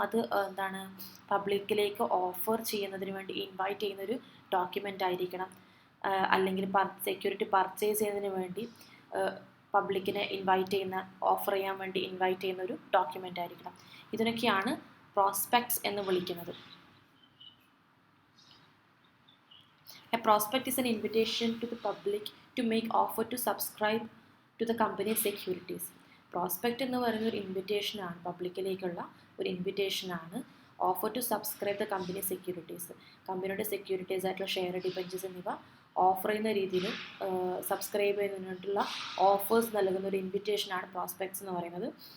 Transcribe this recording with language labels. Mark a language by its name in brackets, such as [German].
[Malayalam] അത് പബ്ലിക്കിലേക്ക് ഓഫർ ചെയ്യുന്നതിന് വേണ്ടി ഇൻവൈറ്റ് ചെയ്യുന്നൊരു ഡോക്യുമെൻ്റ് ആയിരിക്കണം, അല്ലെങ്കിൽ സെക്യൂരിറ്റി പർച്ചേസ് ചെയ്യുന്നതിന് വേണ്ടി പബ്ലിക്കിനെ ഓഫർ ചെയ്യാൻ വേണ്ടി ഇൻവൈറ്റ് ചെയ്യുന്ന ഒരു ഡോക്യുമെൻ്റ് ആയിരിക്കണം. ഇതിനൊക്കെയാണ് പ്രോസ്പെക്ട്സ് എന്ന് വിളിക്കുന്നത്. [English] A prospect is an invitation to the public to make offer to subscribe to the company's securities. [Malayalam] Prospect എന്ന് പറയുന്ന ഒരു ഇൻവിറ്റേഷനാണ്, പബ്ലിക്കിലേക്കുള്ള ഒരു ഇൻവിറ്റേഷനാണ്. [English] offer to subscribe the company securities, [Malayalam] കമ്പനിയുടെ സെക്യൂരിറ്റീസ് ആയിട്ടുള്ള ഷെയർ, ഡിബെഞ്ചേഴ്സ് എന്നിവ ഓഫർ ചെയ്യുന്ന രീതിയിൽ സബ്സ്ക്രൈബ് ചെയ്യുന്നതിനായിട്ടുള്ള ഓഫേഴ്സ് നൽകുന്ന ഒരു ഇൻവിറ്റേഷനാണ് പ്രോസ്പെക്ട്സ് എന്ന് പറയുന്നത്.